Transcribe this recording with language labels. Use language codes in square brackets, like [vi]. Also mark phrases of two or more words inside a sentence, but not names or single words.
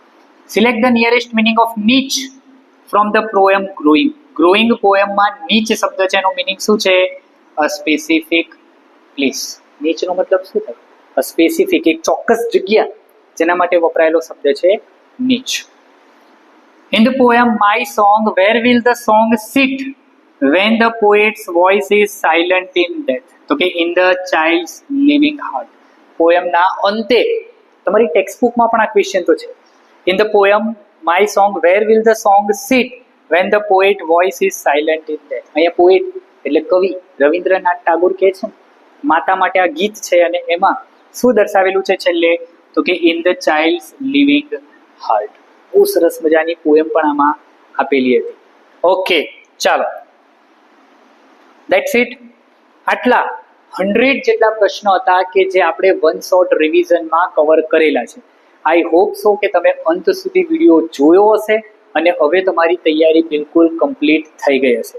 [en] Select the nearest meaning of niche. From the poem Growing. [gu] ગ્રોઈંગ પોએમમાં નીચ શબ્દ છે, એનો મિનિંગ શું છે? [en] a specific place. [gu] નીચનો મતલબ શું થાય? [en] a specific, [gu] એક ચોક્કસ જગ્યા, જેના માટે વપરાયેલો શબ્દ છે નીચ. [en] In the poem My Song, where will the song sit when the poet's voice is silent in death? [gu] તો કે [en] in the child's living heart. [gu] પોએમના અંતે, તમારી ટેક્સ્ટ બુકમાં પણ આ ક્વેશ્ચન તો છે. [en] In the poem My Song, where will the song sit when the poet voice is silent in death? [gu] અહીંયા પોએટ એટલે કવિ રવિન્દ્રનાથ ટાગોર કહે છે માતા માટે આ ગીત છે, અને એમાં શું દર્શાવેલું છે છેલ્લે? તો કે [en] in the child's living heart. [gu] બહુ સરસ મજાની પોએમ પણ આમાં આપેલી હતી. ઓકે, ચાલો, [en] that's it. [gu] આટલા 100 જેટલા પ્રશ્નો હતા કે જે આપણે [en] one shot [gu] રિવિઝનમાં કવર કરેલા છે. [en] I hope so [gu] કે તમે અંત સુધી વિડીયો જોયો હશે અને હવે તમારી તૈયારી બિલકુલ કમ્પ્લીટ થઈ ગઈ હશે.